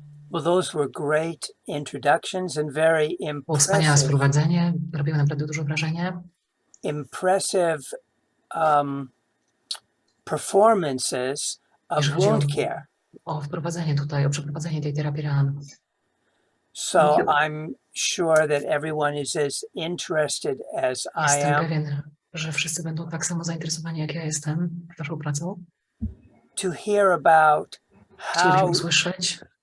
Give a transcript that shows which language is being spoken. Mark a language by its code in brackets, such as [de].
[en] Well, those were great introductions and very [pl] Było wspaniałe [en] impressive, [pl] sprowadzenie, robiło naprawdę duże wrażenie. [en] impressive performances of [pl] Jeżeli chodzi [en] wound care. [pl] o wprowadzenie tutaj, o przeprowadzenie tej terapii ran. [en] So I'm sure that everyone is as interested as I [pl] Jestem [en] am [pl] pewien, że wszyscy będą tak samo zainteresowani, jak ja jestem waszą pracą. [en] to hear about [pl] Chcielibyśmy usłyszeć,